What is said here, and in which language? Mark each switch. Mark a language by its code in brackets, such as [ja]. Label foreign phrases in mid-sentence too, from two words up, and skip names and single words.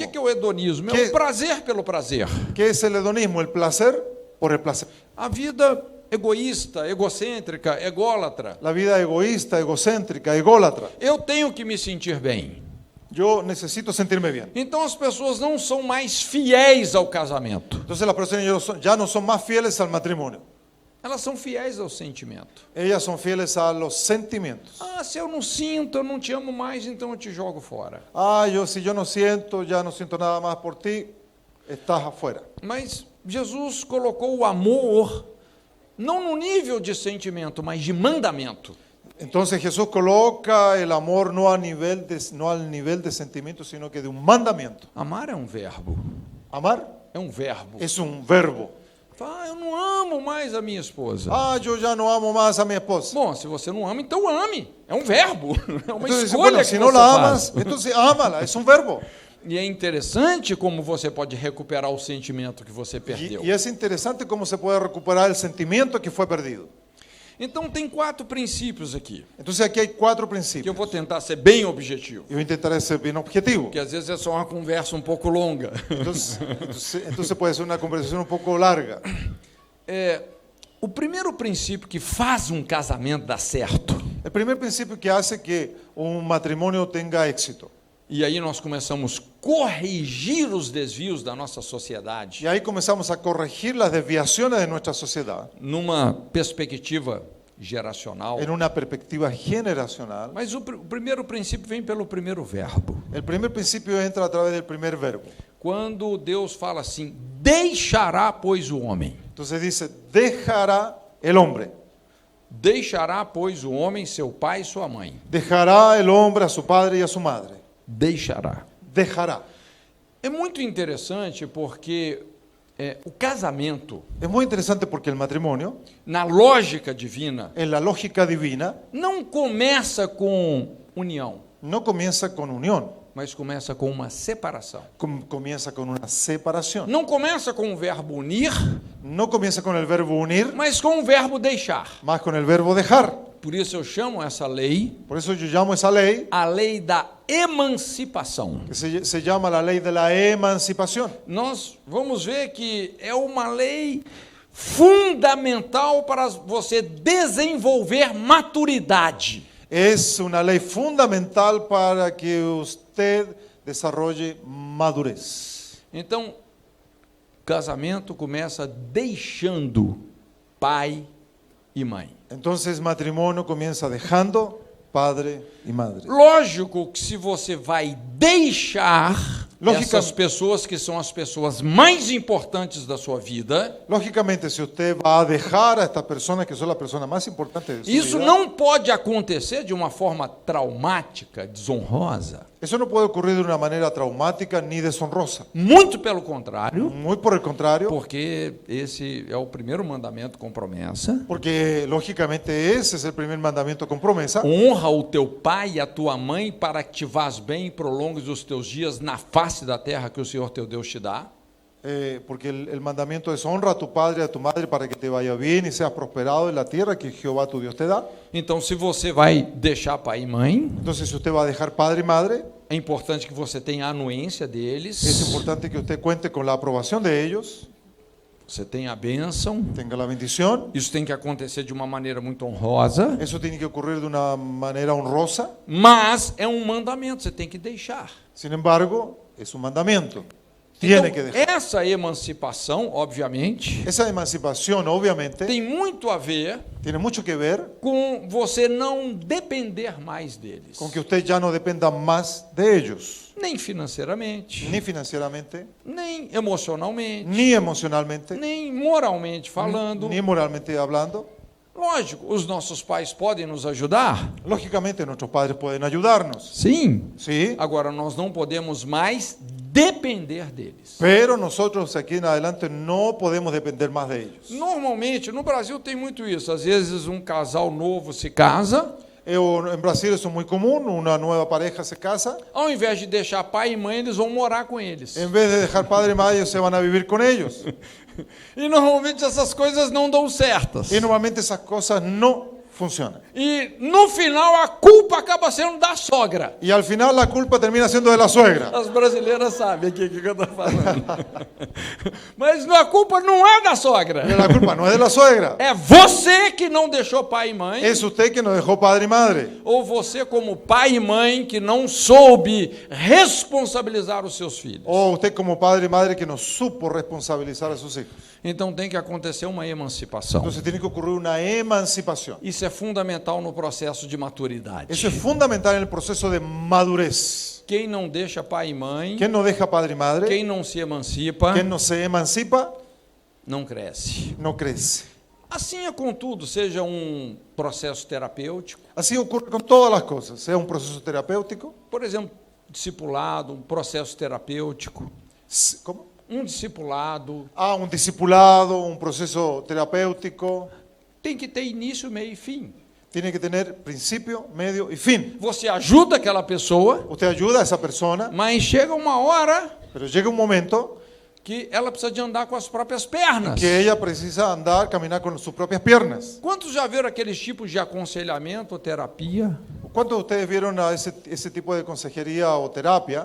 [pt] que é o hedonismo? É Que- o prazer pelo prazer. [es] ¿Qué es el hedonismo? El placer por el placer. [pt] A vida egoísta, egocêntrica, ególatra. [es] La vida egoísta, egocéntrica, ególatra. [pt] Eu tenho que me sentir bem. [es] Yo necesito sentirme bien. [pt] Então as pessoas não são mais fiéis ao casamento. [es] Entonces las personas ya no son más fieles al matrimonio. [pt] Elas são fiéis ao sentimento. [es] Ellas son fieles a los sentimientos. [pt] Ah, se eu não sinto, eu não te amo mais, então eu te jogo fora. [es] Si yo no siento, ya no siento nada más por ti, estás afuera. [pt] Mas Jesus colocou o amor não no nível de sentimento, mas de mandamento. [es] Entonces Jesús coloca el amor no al nivel de sentimiento, sino que de un mandamiento. [pt] Amar é um verbo. [es] Amar [pt] É um verbo. [es] es un verbo. [pt] Ah, eu não amo mais a minha esposa. [es] Yo ya no amo más a mi esposa. [pt] Bom, se você não ama, então ame. É um verbo. É uma [es] Entonces, [pt] escolha [es] bueno, [pt] que [es] si [pt] você [es] no la [pt] faz. [es] amas, entonces ámala, es un verbo. [pt] E é interessante como você pode recuperar o sentimento que você perdeu. [es] Y es interesante cómo se puede recuperar el sentimiento que fue perdido. [pt] Então tem 4 princípios aqui, [es] Entonces aquí hay 4 [pt] que eu [es] principios. [pt] vou tentar ser bem objetivo. [es] Yo intentaré ser bien objetivo. [pt] Porque às vezes é só uma conversa um pouco longa. [es] Entonces puede ser una conversación un poco larga. [pt] O primeiro princípio que faz um casamento dar certo, [es] El primer principio que hace que un matrimonio tenga éxito. [pt] e aí nós começamos a corrigir os desvios da nossa sociedade, [es] Y ahí comenzamos a corregir las desviaciones de nuestra sociedad [pt] numa perspectiva geracional. [es] en una perspectiva generacional. [pt] Mas o primeiro princípio vem pelo primeiro verbo. [es] El primer principio entra a través del primer verbo. [pt] Quando Deus fala assim, deixará, pois, o homem. [es] Entonces dice, dejará el hombre. [pt] Deixará, pois, o homem seu pai e sua mãe. [es] Dejará el hombre a su padre y a su madre. [pt] Deixará. [es] Dejará. [pt] É muito interessante porque o casamento, [es] Es muy interesante porque el matrimonio, [pt] na lógica divina, [es] en la lógica divina, [pt] não começa com união, [es] no comienza con unión, [pt] mas começa com uma separação. [es] comienza con una separación. [pt] Não começa com o verbo unir, [es] No comienza con el verbo unir, [pt] mas com o verbo deixar. [es] más con el verbo dejar. [pt] Por isso eu chamo essa lei [es] Por eso yo llamo esa lei, [pt] a lei da emancipação. [es] que se llama la ley de la emancipación. [pt] Nós vamos ver que é uma lei fundamental para você desenvolver maturidade. [es] Es una ley fundamental para que usted desarrolle madurez. [pt] Então, casamento começa deixando pai e mãe. [es] Entonces matrimonio comienza dejando padre y madre. [pt] Lógico que se você vai deixar [es] Lógica- [pt] essas pessoas que são as pessoas mais importantes da sua vida, [es] Lógicamente, si usted va a dejar a estas personas que son las personas más importantes de su [pt] isso [es] vida, [pt] não pode acontecer de uma forma traumática, desonrosa. [es] eso no puede ocurrir de una manera traumática ni deshonrosa. [pt] Muito pelo contrário, [es] Muy por el contrario, [pt] porque esse é o primeiro mandamento com promessa. [es] porque lógicamente ese es el primer mandamiento con promesa. [pt] Honra o teu pai e a tua mãe para que te vás bem e prolongues os teus dias na face da terra que o Senhor teu Deus te dá. [es] Porque el mandamiento es honra a tu padre y a tu madre para que te vaya bien y seas prosperado en la tierra que Jehová tu Dios te da. [pt] Então, se você vai deixar pai e mãe, [es] Entonces, si usted va a dejar padre y madre, [pt] é importante que você tenha a anuência deles, [es] es importante que usted cuente con la aprobación de ellos, [pt] você tenha a bênção. [es] tenga la bendición. [pt] Isso tem que acontecer de uma maneira muito honrosa, [es] Eso tiene que ocurrir de una manera honrosa. [pt] mas é um mandamento, você tem que deixar. [es] Sin embargo, es un mandamiento. Tiene que dejar. [pt] Essa emancipação, obviamente, [es] Esa emancipación, obviamente, [pt] tem muito a ver [es] tiene mucho que ver [pt] com você não depender mais deles, [es] con que usted ya no dependa más de ellos, [pt] nem financeiramente, [es] ni financieramente, [pt] nem emocionalmente, [es] ni emocionalmente, [pt] nem moralmente falando. [es] ni moralmente hablando. [pt] Lógico, os nossos pais podem nos ajudar? [es] Lógicamente, nuestros padres pueden ayudarnos, [pt] Sim. [es] ¿sí? [pt] Agora, nós não podemos mais depender deles. [es] Pero nosotros aquí en adelante no podemos depender más de ellos. [pt] Normalmente, no Brasil tem muito isso. Às vezes, um casal novo se casa, [es] En Brasil eso es muy común, una nueva pareja se casa, [pt] ao invés de deixar pai e mãe, eles vão morar com eles. [es] en vez de dejar padre y madre, ellos se van a vivir con ellos. [pt] E normalmente essas coisas não dão certas. [es] Y normalmente esas cosas no funcionan. [pt] E no final a culpa acaba sendo da sogra. [es] Y al final la culpa termina siendo de la suegra. [pt] As brasileiras sabem aqui o que eu estou falando. Mas a culpa não é da sogra. [es] Pero la culpa no es de la suegra, [pt] É você que não deixou pai e mãe. [es] es usted que no dejó padre y madre. [pt] Ou você, como pai e mãe, que não soube responsabilizar os seus filhos. [es] O usted como padre y madre que no supo responsabilizar a sus hijos. [pt] Então tem que acontecer uma emancipação. [es] Entonces tiene que ocurrir una emancipación. [pt] Isso é fundamental no processo de maturidade. [es] Eso es fundamental en el proceso de madurez. [pt] Quem não deixa pai e mãe, [es] Quien no deja padre y madre, [pt] quem não se emancipa, [es] quien no se emancipa, [pt] não cresce. [es] no crece. [pt] Assim é com tudo, seja um processo terapêutico, [es] Así ocurre con todas las cosas, sea un proceso terapéutico, [pt] por exemplo, discipulado, um processo terapêutico, [es] ¿cómo? [pt] um discipulado [es] Un discipulado, un proceso terapéutico, [pt] tem que ter início, meio e fim. [es] tiene que tener principio, medio y fin. [pt] Você ajuda aquela pessoa, [es] Usted ayuda a esa persona, [pt] mas chega uma hora [es] pero llega un momento [pt] que ela precisa de andar com as próprias pernas. [es] que ella precisa andar, caminar con sus propias piernas. [pt] Quantos já viram aqueles tipos de aconselhamento ou terapia, [es] ¿Cuántos de ustedes vieron a ese tipo de consejería o terapia,